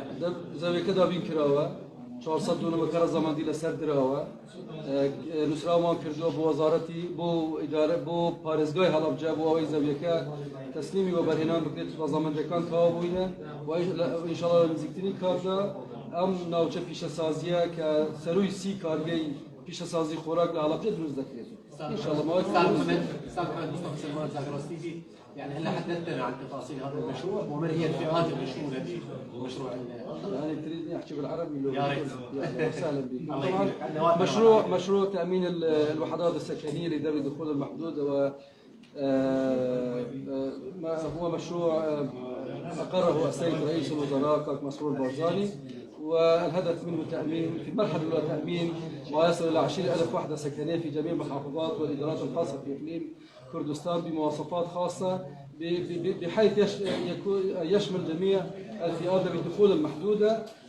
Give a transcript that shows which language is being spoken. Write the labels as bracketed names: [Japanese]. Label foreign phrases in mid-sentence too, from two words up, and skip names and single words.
[Central Kurdish] زەویەکە دابین کراوە 400 دونەمەکە ڕەزەمەندی لەسەر درراوە نووسراومان کردووە بۆ وەزارەتی بۆ ئیدارە بۆ پارێزگای هەڵەبجە بۆ ئەوەی زەویەکە تەسلیمی وە بەرهێنان بکرێت ڕەزەمەندەکان تەواو بووینە و ئینشاڵڵا لە نزیکترین کاتدا ئەم ناوچە پیشەسازیە کە سەروی 30 کارگەی پیشەسازی خۆراک لە هەڵەبجە دروست دەکرێت ئینشاڵڵا [Arabic] يعني هلا حدثتنا عن تفاصيل هذا المشروع ومن هي الفئات المشموله بمشروع يعني تريدني احكي بالعربي لو يا ريت. اهلا وسهلا بك. الله طبعا يخليك. مشروع تامين الوحدات السكنيه لذوي الدخول المحدود هو هو مشروع اقره السيد رئيس الوزراء كاك مسرور بارزاني، والهدف منه تامين في المرحله الاولى تامين ما يصل الى 20,000 وحده سكنيه في جميع المحافظات والادارات الخاصه في اقليم كردستان بمواصفات خاصه بحيث يشمل جميع الفئات ذوي الدخول المحدوده،